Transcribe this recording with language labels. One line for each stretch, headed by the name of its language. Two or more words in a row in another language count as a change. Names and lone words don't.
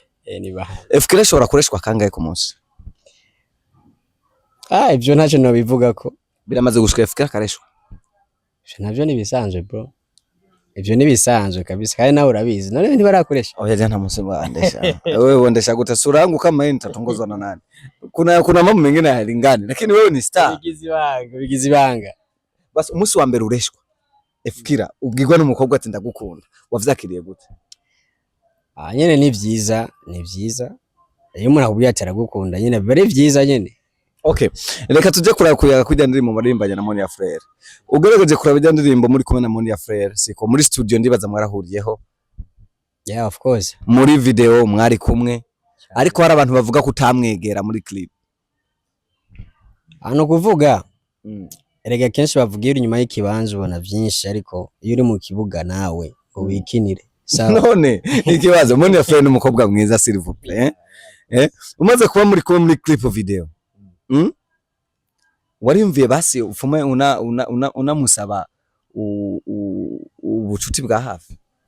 Rundi: Ni banga. Fkira shobora kureshwa kangahe ku munsi? Ibyo ntacyo no bivuga ko biramaze gushika Fkira kareshwa. Navyo ni bisanzwe bro. Ivyo ni bisanzwe kabisa kandi nawe urabizi. None ntibarakoresha. Oya nta munsi bandesha.
Swahili: Wewe
Rundi: wondesha gutasuranga
Swahili: kama yini tatongozwa na nani? Kuna mambo mengine hayalingani lakini wewe ni star.
Rundi: Bigize ibanga. Basi umunsi wa mbere ureshwa Fkira ubwirwa n'umukobwa ati ndagukunda wavyakiriye gute? Nyene ni vyiza. Iyo umuntu akubwiye ati aragukunda nyene bari vyiza nyene. Okay, reka tuje kuyaga kujya ndirimbo maririmbanye na Monia Frere. Ugerageje kurabijya ndirimbo muri kumwe na Monia Frere siko muri studio ndibaza mwarahuriyeho?
English: Of course.
Rundi: Muri video mwari kumwe ariko hari abantu bavuga ko utamwegera muri clip. Kuvuga erega kenshi bavugira inyuma y'ikibanza ubona byinshi ariko iyo uri mu kibuga nawe ngo wikinire sawa. None ikibazo Moni ya Frere n'umukobwa mwiza
French: s'il vous plaît
Rundi: umaze kuba muri
English: clip video
Rundi: warimviye basi ufume unamusaba ubucuti bwa hafi?